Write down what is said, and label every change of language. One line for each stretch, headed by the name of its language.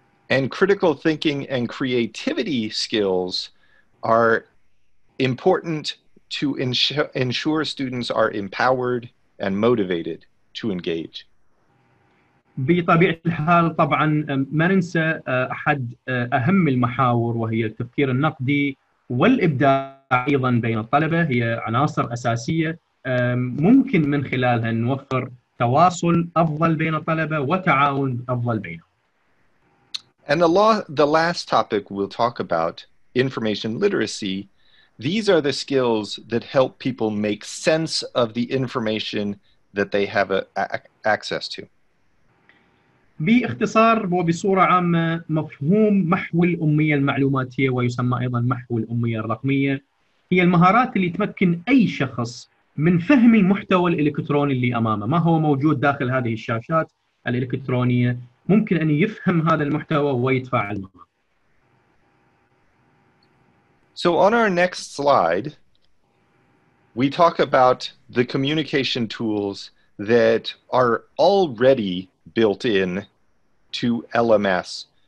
English: And critical thinking and creativity skills are important to ensure students are empowered and motivated to engage.
Arabic: بطبيعة الحال طبعا ما ننسى أحد أهم المحاور وهي التفكير النقدي والإبداع أيضا بين الطلبة، هي عناصر أساسية ممكن من خلالها نوفر تواصل أفضل بين الطلبة وتعاون أفضل بينهم.
English: And the last topic we'll talk about, information literacy, these are the skills that help people make sense of the information that they have access to.
Arabic: باختصار وبصورة عامة مفهوم محو الأمية المعلوماتية ويسمى أيضا محو الأمية الرقمية هي المهارات اللي تمكن أي شخص من فهم المحتوى الإلكتروني اللي أمامه، ما هو موجود داخل هذه الشاشات الإلكترونية، ممكن أن يفهم هذا المحتوى ويتفاعل معه.
English: So on our next slide, we talk about the communication tools that are already built in to LMS.